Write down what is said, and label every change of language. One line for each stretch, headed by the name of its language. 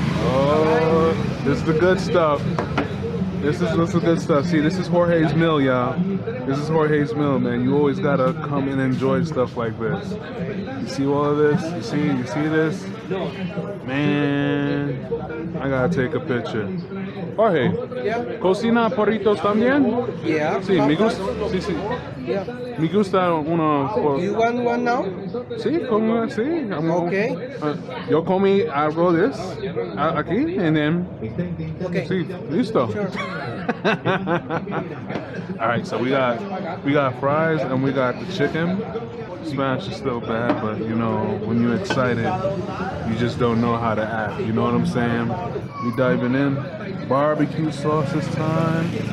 English: Oh, this is the good stuff. This is the good stuff. See, this is Jorge's meal, y'all. This is Jorge's meal, man. You always gotta come and enjoy stuff like this. You see all of this? You see this? Man, I gotta take a picture. Jorge, Yeah.
Spanish: ¿cocina porritos también?
English: Yeah.
Spanish: Sí, me gusta. Sí.
English: Yeah.
Spanish: Me gusta uno.
English: You want one now?
Spanish: Sí, sí.
English: Okay.
Spanish: Yo comí algo de
English: this
Spanish: aquí,
English: and then. Okay.
Spanish: Sí, listo.
English: Sure. All right, so we got fries and we got the chicken. Smash is still bad, but you know, when you're excited, you just don't know how to act. You know what I'm saying? We diving in. Barbecue sauce this time.